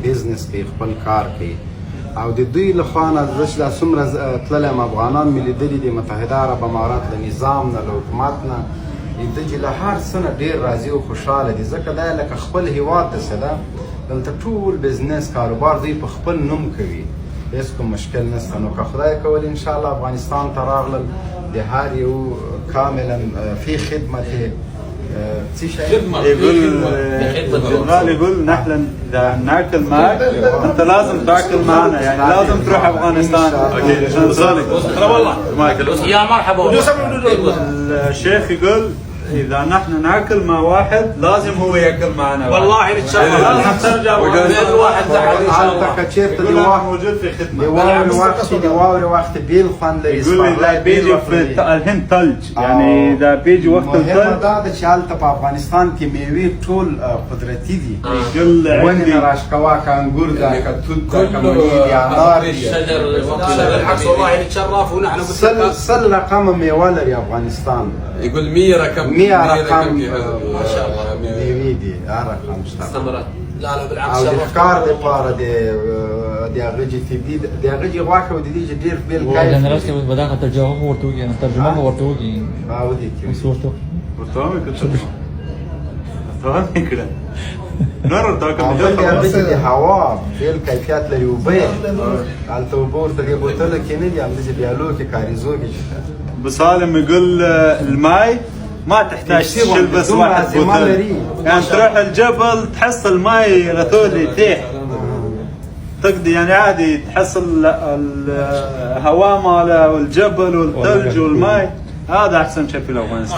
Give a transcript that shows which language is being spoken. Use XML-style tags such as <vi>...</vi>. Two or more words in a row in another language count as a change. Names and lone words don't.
<ps>بزنس کوي خپل کار کوي او د دوی له خوا نه زه چې دا څومره تللی یم افغانان مې لیدلي د متحده عرب امارات له نظام نه له حکومت نه د چې له هر څه نه ډېر راضي او خوشحاله دي ځکه دا لکه خپل هېواد داسې ده دلته ټول بزنس کاروبار دوی په خپل نوم کوي هیڅ کوم مشکل نشته نو که خدای کول انشاءالله افغانستان ته راغلل د هر یو کاملا فی خدمت</ps> <ar>الجنرال يقول نحن اذا ناكل معك انت لازم تاكل معنا يعني لازم تروح افغانستان والله يا مرحبا الشيخ يقول اذا نحن ناكل مع واحد لازم هو ياكل معنا والله نتشرف لازم ترجع الواحد موجود في خدمه</ar> <ps>د واورې وخت بیل خوند لري</ps> <ar>يقول اذا بيجي في الهند ثلج يعني اذا بيجي وقت الثلج</ar> <ps>دا د چې هلته په افغانستان کې میوې ټول قدرتي دي</ps> <ar>يقول</ar> <ps>ونې نه راشکوا که انګور ده که توت ده که مڼې دي انار دي</ps> <ar>بالعكس والله نتشرف ونحن</ar> <ps>سل رقم میوه لري افغانستان</ps> <ar>يقول 100 رقم 100 رقم ما شاء الله</ar> <ps>میوې دي هر رقم شته</ps> <ar>لا لا بالعكس</ar> <ps>او د ښکار دپاره د هغه جتیبي د هغه جې غوښه او د دې چې ډېر بیل جنرال صاحب بداخه ترجمه ورته وکړي ترجمه مو ورته وکړي او دې اوس ورته کړه نور دا کوم د هوا بیل کیفیت لري اوبه هلته اوبه ورته دې بوتله کې نه دي همداسې بیالو کې کاریزو کې</ps> <ar>ابو سالم يقول الماي ما تحتاج تلبس واحد بوتل يعني تروح الجبل تحصل ماي غثولي تيح تقضي يعني عادي تحصل الهواء ماله والجبل والثلج والماي هذا احسن شيء في افغانستان</ar>